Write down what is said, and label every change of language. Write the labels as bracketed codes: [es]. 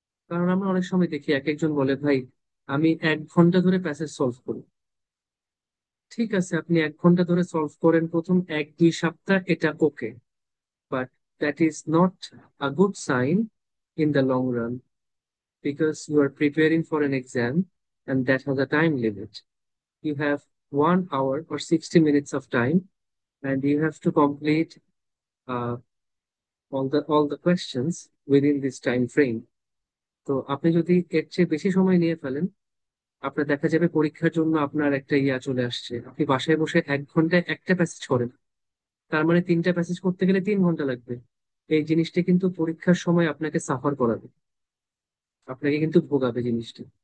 [bn] কারণ আমরা অনেক সময় দেখি এক একজন বলে, ভাই আমি 1 ঘন্টা ধরে প্যাসেজ সলভ করি। ঠিক আছে, আপনি 1 ঘন্টা ধরে সলভ করেন প্রথম 1-2 সপ্তাহ, এটা ওকে, [en] But that is not a good sign in the long run, because you are preparing for an exam and that has a time limit. You have 1 hour or 60 minutes of time, and you have to complete uh, all the questions within this time frame. [bn] তো আপনি যদি এর চেয়ে বেশি সময় নিয়ে ফেলেন, আপনার দেখা যাবে পরীক্ষার জন্য আপনার একটা ইয়া চলে আসছে, আপনি বাসায় বসে 1 ঘন্টায় একটা প্যাসেজ করেন, তার মানে 3টা প্যাসেজ করতে গেলে 3 ঘন্টা লাগবে। এই জিনিসটা কিন্তু পরীক্ষার সময় আপনাকে সাফার করাবে, আপনাকে কিন্তু ভোগাবে জিনিসটা।